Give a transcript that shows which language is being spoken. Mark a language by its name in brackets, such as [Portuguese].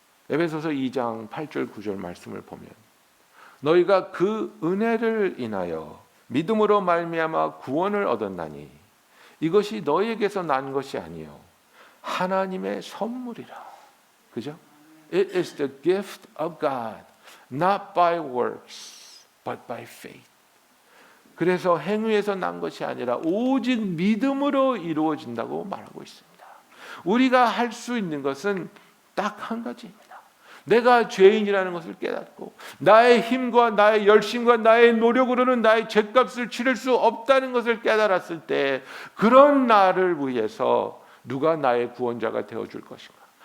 [Korean] 에베소서 2장 8절 9절 말씀을 보면 너희가 그 은혜를 인하여 믿음으로 말미암아 구원을 얻었나니 이것이 너희에게서 난 것이 아니요 하나님의 선물이라. 그죠? [English] It is the gift of God, not by works, but by faith. [Korean] 그래서 행위에서 난 것이 아니라 오직 믿음으로 이루어진다고 말하고 있습니다. 우리가 할 수 있는 것은 딱 한 가지입니다. 내가 죄인이라는 것을 깨닫고 나의 힘과 나의 열심과 나의 노력으로는 나의 죄값을 치를 수 없다는 것을 깨달았을 때 그런 나를 위해서 누가 나의 구원자가 되어줄 것인가?